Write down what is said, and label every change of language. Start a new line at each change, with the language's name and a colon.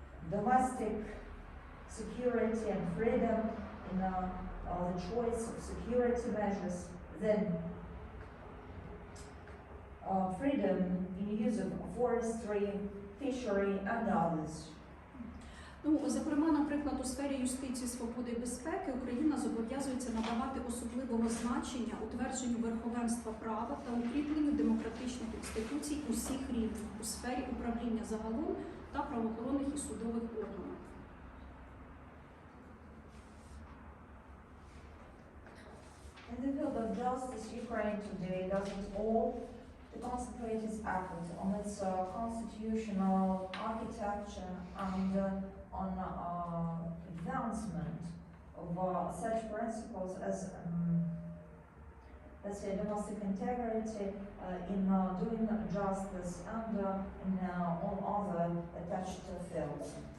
English: domestic security and freedom in the choice of security measures, then freedom in use of forestry, fishery and others.
Ukrainian: Зокрема, наприклад, у сфері юстиції, свободи і безпеки Україна зобов'язується надавати особливого значення утвердженню верховенства права та укріпленню демократичних інституцій усіх рівнів у сфері управління загалом та правоохоронних і судових органів.
English: In the field of justice, Ukraine today does it all to concentrate its efforts on its constitutional architecture and on advancement of such principles as, let's say, domestic integrity in doing justice and in all other attached fields.